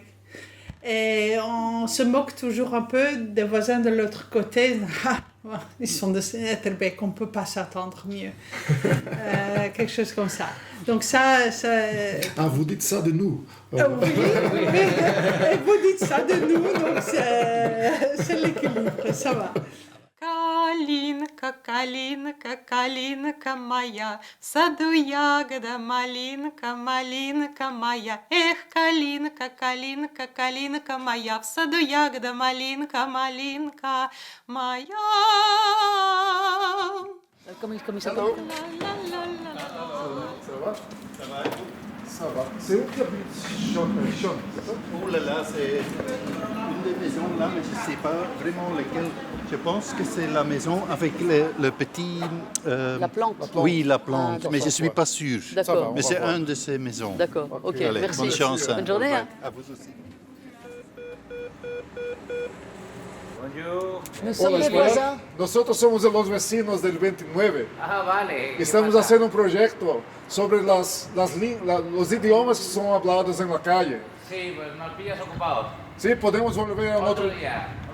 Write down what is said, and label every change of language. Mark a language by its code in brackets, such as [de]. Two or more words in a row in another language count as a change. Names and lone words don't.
[fr] Et on se moque toujours un peu des voisins de l'autre côté. Ils sont de Etterbeek, on ne peut pas s'attendre mieux. Quelque chose comme ça. Donc ça... Ah, vous dites ça de nous. Oui, vous dites ça de nous, donc c'est l'équilibre, ça va. [ru] Калинка, калинка, калинка моя, в саду ягода, малинка, малинка моя. Эх, калинка, калинка, калинка моя, в саду ягода, малинка, малинка моя. [fr] Comment il s'appelle? Ça va? Ça va. C'est où qui habite Sean, c'est ça? Oh là là, c'est une des maisons là, mais je ne sais pas vraiment lequel. Je pense que c'est la maison avec le petit... La plante. Oui, la plante, mais je ne suis pas sûr. D'accord. Mais c'est une de ces maisons. D'accord, ok, Allez, merci. Bonne chance. Bonne journée. Hein. À vous aussi. Bonjour. Nous sommes les voisins. [es] Nosotros somos los vecinos del 29. Ah, vale. Estamos haciendo un proyecto sobre los idiomas que son hablados en la calle. Sí, pues nos pillas ocupados. Sí, podemos volver a otro día.